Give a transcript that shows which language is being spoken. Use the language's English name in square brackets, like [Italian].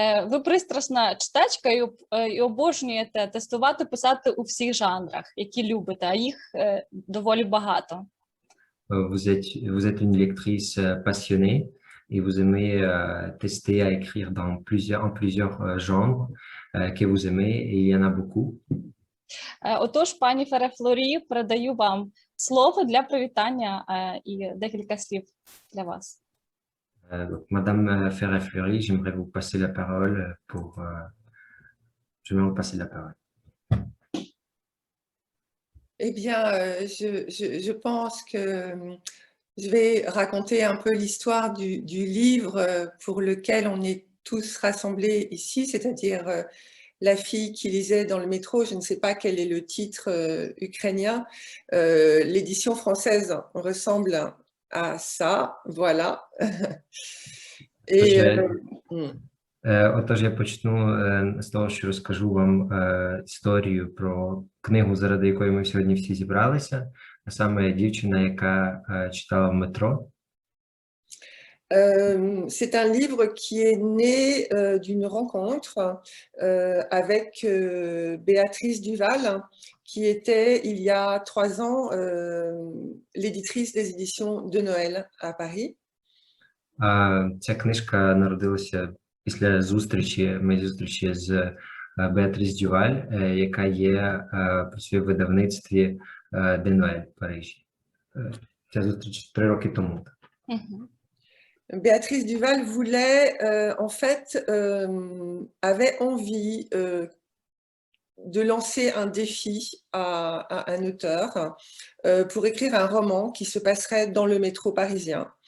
[Ukrainian] Ви пристрасна читачка і обожнюєте тестувати, писати у всіх жанрах, які любите, а їх доволі багато. [French] vous êtes une lectrice passionnée et vous aimez tester à écrire en plusieurs genres que vous aimez, et il y en a beaucoup. [Ukrainian] Отож, пані Фере-Флорі, передаю вам слово для привітання і декілька слів для вас. [French] Madame Ferret-Fleury, j'aimerais vous passer la parole je vais vous passer la parole. Eh bien, je pense que je vais raconter un peu l'histoire du livre pour lequel on est tous rassemblés ici, c'est-à-dire la fille qui lisait dans le métro. Je ne sais pas quel est le titre ukrainien. L'édition française ressemble à ça, voilà. Et, [Ukrainian] Отож, я почну з того, що розкажу вам історію про книгу, заради якої ми сьогодні всі зібралися, а саме дівчина, яка читала в метро. [French] C'est un livre qui est né d'une rencontre avec Béatrice Duval, qui était, il y a 3 ans, l'éditrice des éditions de Noël à Paris. [Ukrainian] Ця книжка народилася після моєї зустрічі з Беатріс Дюваль, яка працює в видавництві De Noël в Парижі. Ця зустріч 3 роки тому. [French] Béatrice Duval voulait, en fait, avait envie de lancer un défi à un auteur pour écrire un roman qui se passerait dans le métro parisien.